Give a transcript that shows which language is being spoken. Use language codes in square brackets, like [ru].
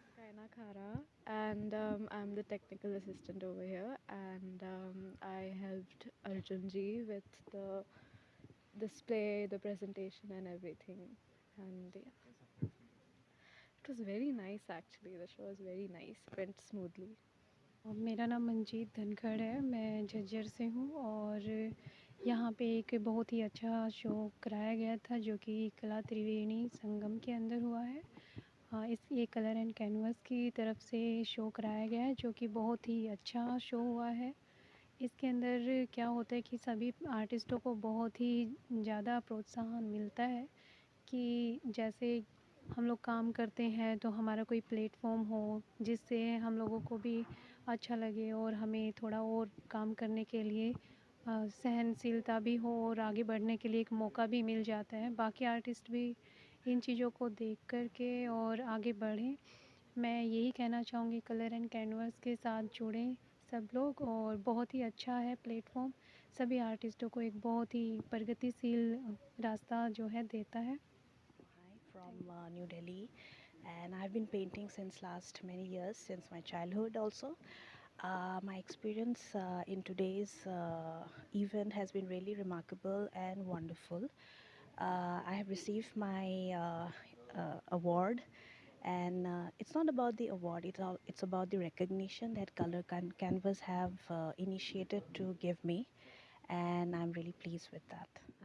[en] Raina Khara, and I'm the technical assistant over here, and I helped Arjun ji with the display, the presentation, and everything. And yeah, it was very nice actually. The show was very nice, went smoothly. [hi] मेरा नाम मंजीत धनखड़ है, मैं झज्जर से हूँ और यहाँ पे एक बहुत ही अच्छा शो कराया गया था जो कि कला त्रिवेणी संगम के अंदर हुआ है। ये कलर एंड कैनवस की तरफ से शो कराया गया है जो कि बहुत ही अच्छा शो हुआ है। इसके अंदर क्या होता है कि सभी आर्टिस्टों को बहुत ही ज़्यादा प्रोत्साहन मिलता है कि जैसे हम लोग काम करते हैं तो हमारा कोई प्लेटफॉर्म हो जिससे हम लोगों को भी अच्छा लगे और हमें थोड़ा और काम करने के लिए सहनशीलता भी हो और आगे बढ़ने के लिए एक मौका भी मिल जाता है। बाकी आर्टिस्ट भी इन चीज़ों को देख कर के और आगे बढ़ें। मैं यही कहना चाहूँगी कलर एंड कैनवस के साथ जुड़ें सब लोग और बहुत ही अच्छा है प्लेटफॉर्म, सभी आर्टिस्टों को एक बहुत ही प्रगतिशील रास्ता जो है देता है। [en] Hi, from New Delhi, and I've been painting since last many years, since my childhood also. My experience in today's event has been really remarkable and wonderful. I have received my award, and it's not about the award, it's about the recognition that Color Canvas have initiated to give me, and I'm really pleased with that.